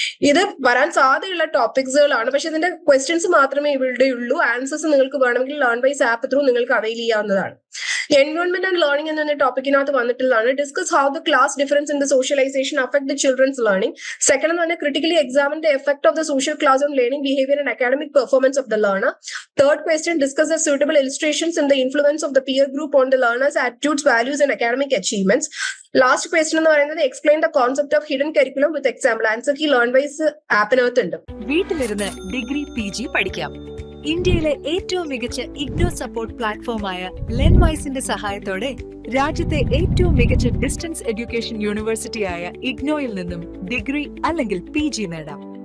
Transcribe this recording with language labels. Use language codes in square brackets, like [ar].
[ml] ഇത് വരാൻ സാധ്യതയുള്ള ടോപ്പിക്സുകളാണ്. പക്ഷെ ഇതിന്റെ ക്വസ്റ്റ്യൻസ് മാത്രമേ ഇവിടെ ഉള്ളൂ. ആൻസേഴ്സ് നിങ്ങൾക്ക് വേണമെങ്കിൽ ലേൺ വൈസ് ആപ്പ് ത്രൂ നിങ്ങൾക്ക് അവൈൽ ചെയ്യാവുന്നതാണ്. [en] environment and learning [ml] എന്ന ടോപ്പിക്കിനകത്ത് വന്നിട്ടുള്ളതാണ്. [en] Discuss how the class difference in the socialisation affect the children's learning. Second [ml] എന്ന് പറഞ്ഞാൽ [en] Critically examine the effect of the social class on learning behaviour and academic performance of the learner. Third question discuss the suitable illustrations in the influence of the peer group on the learner's attitudes, values and academic achievements. Last question [ml] എന്ന് പറയുന്നത് [en] Explain the concept of hidden curriculum with example. [ml] Answer key learn wise ആപ്പിനകത്ത് ഉണ്ട്. വീട്ടിലിരുന്ന് degree PG പഠിക്കാം. ഇന്ത്യയിലെ ഏറ്റവും മികച്ച IGNOU support പ്ലാറ്റ്ഫോമായ ലെൻവൈസിന്റെ സഹായത്തോടെ രാജ്യത്തെ ഏറ്റവും മികച്ച ഡിസ്റ്റൻസ് എഡ്യൂക്കേഷൻ യൂണിവേഴ്സിറ്റിയായ ഇഗ്നോയിൽ നിന്നും ഡിഗ്രി അല്ലെങ്കിൽ PG നേടാം.